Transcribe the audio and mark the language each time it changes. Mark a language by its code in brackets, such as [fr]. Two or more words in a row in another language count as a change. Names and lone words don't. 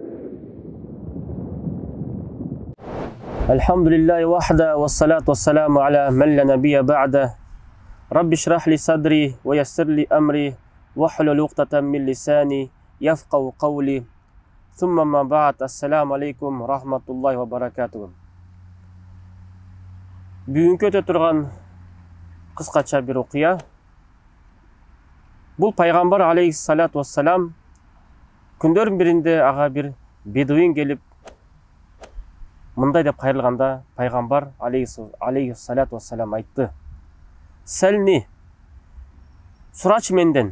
[ar] الحمد لله وحده والصلاة والسلام على من لا نبي بعده رب اشرح لي صدري ويسر لي أمري واحلل عقدة من لساني يفقهوا قولي ثم ما بعد السلام عليكم ورحمة الله وبركاته. [kk] Бүгінгі өте тұрған қысқаша бір оқия. Бұл пайғамбар [ar] عليه الصلاة والسلام [kk] күндердің бірінде аға бір бедуин келіп мындай деп қайырылғанда пайғамбар [ar] عليه الصلاة والسلام [kk] айтты: "Сәлни, сұрашы менден."